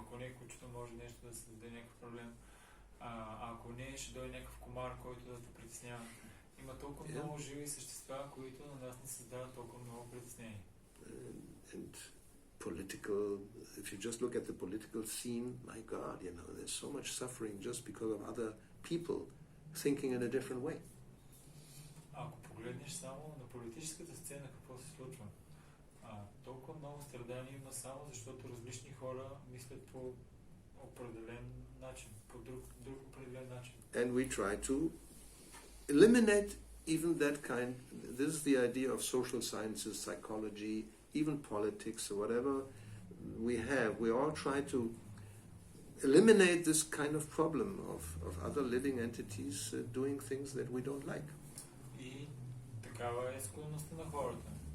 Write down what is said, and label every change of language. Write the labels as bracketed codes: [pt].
[bg] Ако не е кучето, може нещо да създаде някакъв проблем. Ако не, ще дойде някакъв комар, който да те притеснява. Има толкова много живи същества, които на нас не създават толкова много притеснения. [en] And political, if you just look at the political scene, my God, you know, there's so much suffering just because of other people thinking in a different way. [bg] Ако погледнеш само на политическата сцена какво се случва, толкова много страдания страдание има само защото различни хора мислят по определен начин, по друг определен начин. [en] And we try to eliminate even that kind. This is the idea of social sciences, psychology, even politics or whatever we have. We all try to eliminate this kind of problem of other living entities doing things that we don't like. [bg] И такава е склонността на хората.